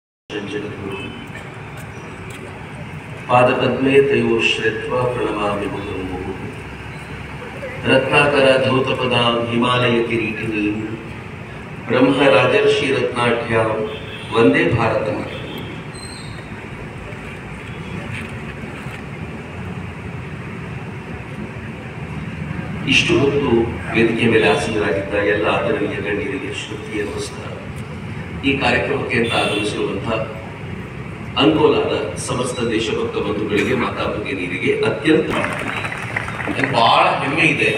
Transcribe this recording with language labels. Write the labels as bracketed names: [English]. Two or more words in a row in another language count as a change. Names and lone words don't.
[Sanskrit] जगद्गुरु पादपद्मे तयोश्रित्वा प्रणमामि मुहुर्मुहुः रत्नाकर धौतपदां हिमालय किरीटिनीं ब्रह्म राजर्षि रत्नाढ्यां वंदे भारतम। [Kannada] ಇಷ್ಟು ಹೊತ್ತು ವೇದಿಕೆ ಮೇಲೆ ಆಸೀನರಾಗಿದ್ದ ಎಲ್ಲ ಆದರಣೀಯ ಗಣ್ಯರಿಗೆ ಶ್ರುತಿಯ ನಮಸ್ಕಾರ. ಈ ಕಾರ್ಯಕ್ರಮಕ್ಕೆ ಅಂತ ಆಗಮಿಸಿರುವಂತಹ ಅಂಕೋಲಾದ ಸಮಸ್ತ ದೇಶಭಕ್ತ ಬಂಧುಗಳಿಗೆ, ಮಾತಾ ಭಗಿನಿಯರಿಗೆ ಅತ್ಯಂತ ಬಹಳ ಹೆಮ್ಮೆ ಇದೆ.